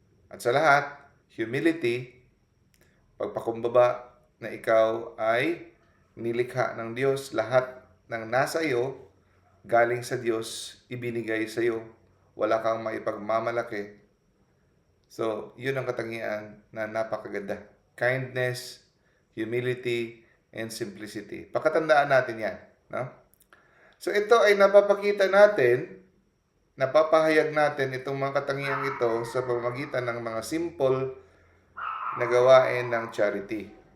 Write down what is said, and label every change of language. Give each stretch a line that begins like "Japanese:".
Filipino: At sa lahat, humility, pagpakumbaba na ikaw ay nilikha ng Diyos, lahat ng nasa iyo, galing sa Diyos, ibinigay sa iyo. Wala kang maipagmamalaki. So, yun ang katangian na napakaganda.
English: Kindness, humility, and simplicity.
Filipino: Pakatandaan natin yan. No? So, ito ay napapakita natin, napapahayag natin itong mga katangian ito sa pamamagitan ng mga simple na gawain ng charity.